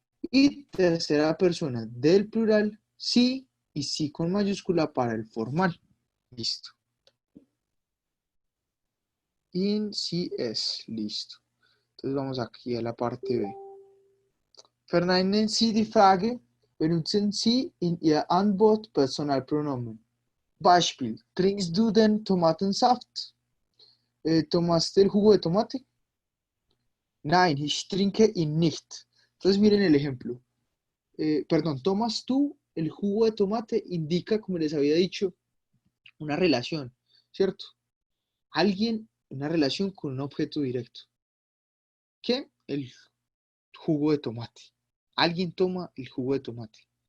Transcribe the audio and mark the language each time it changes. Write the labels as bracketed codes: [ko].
[es] Y tercera persona del plural, sí, y sí con mayúscula para el formal. Listo. [de] In, sí, es. [es] Listo. Entonces vamos aquí a la parte B. [de] Verneinen Sie die Frage, benutzen Sie in Ihr Antwort Personalpronomen. Beispiel, trinkst du den Tomatensaft? [es] ¿Tomaste el jugo de tomate? [de] Nein, ich trinke ihn nicht. [es] Entonces miren el ejemplo. Perdón, tomas tú el jugo de tomate indica, como les había dicho, una relación, ¿cierto? Alguien, una relación con un objeto directo. ¿Qué? El jugo de tomate. Alguien toma el jugo de tomate.